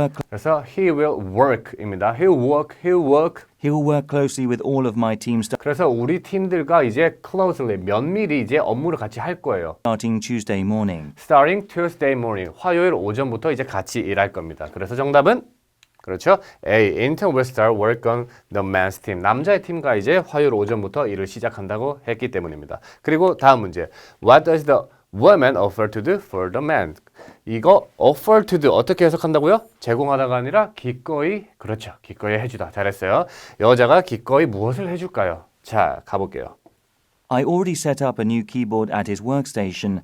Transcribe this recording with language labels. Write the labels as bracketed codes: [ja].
[ko] 그래서 [en] he will work [ko] 입니다. [en] He'll work. closely with all of my team [ko] 그래서 우리 팀들과 이제 closely, 면밀히 이제 업무를 같이 할 거예요. [en] starting Tuesday morning. Starting Tuesday morning, [ko] 화요일 오전부터 이제 같이 일할 겁니다. 그래서 정답은 그렇죠. A. [en] Intern will start work on the man's team. [ko] 남자의 팀과 이제 화요일 오전부터 일을 시작한다고 했기 때문입니다. 그리고 다음 문제. [en] What does the woman offer to do for the man? [ko] 이거 [en] offer to do [ko] 어떻게 해석한다고요? 제공하다가 아니라 기꺼이, 그렇죠. 기꺼이 해주다. 잘했어요. 여자가 기꺼이 무엇을 해줄까요? 자, 가볼게요. [en] I already set up a new keyboard at his workstation.